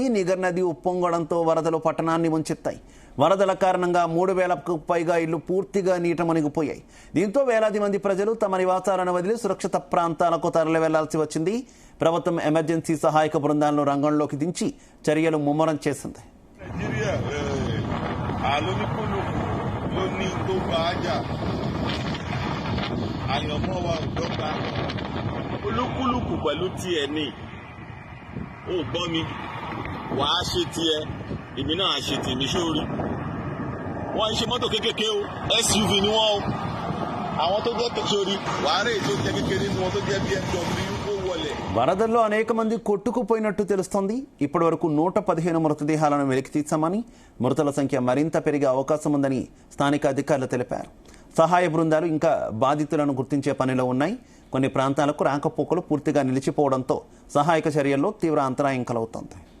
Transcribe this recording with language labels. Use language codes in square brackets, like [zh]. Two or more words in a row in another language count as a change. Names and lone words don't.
[te] నిగర్ నది ఉప్పొంగడంతో వరదలు పట్టణాన్ని ముంచెత్తాయి. వరదల కారణంగా 3000కు పైగా ఇళ్లు పూర్తిగా నీట మునిగిపోయాయి. దీంతో వేలాది మంది ప్రజలు తమ నివాసాలను వదిలి సురక్షిత ప్రాంతాలకు తరలి వెళ్లాల్సి వచ్చింది. ప్రభుత్వం ఎమర్జెన్సీ సహాయక బృందాలను రంగంలోకి దించి చర్యలు ముమ్మరం చేసింది. [yo] àyànmọ́ wa ò dọ́gba olúkúlùkù pẹ̀lú tiẹ̀ ní. ó gbọ́ mi wàá ṣe tiẹ̀ èmi náà ṣe tèmi sórí. wọ́n ń ṣe mọ́tò kéékèèké o, SUV ni wọ́n o. àwọn tó jẹ́ sórí wàá rèé tó jẹ́ kékeré ni wọ́n tó jẹ́ BMW ó wọlé. [te] వరదల్లో అనేక మంది కొట్టుకుపోయినట్టు తెలుస్తోంది. ఇప్పటి వరకు 115 మృతదేహాలను వెలికి తీస్తామని, మృతుల సంఖ్య మరింత పెరిగే అవకాశం ఉందని స్థానిక అధికారులు తెలిపారు. సహాయ బృందాలు ఇంకా బాధితులను గుర్తించే పనిలో ఉన్నాయి. కొన్ని ప్రాంతాలకు రాకపోకలు పూర్తిగా నిలిచిపోవడంతో సహాయక చర్యల్లో తీవ్ర అంతరాయం కలుగుతోంది.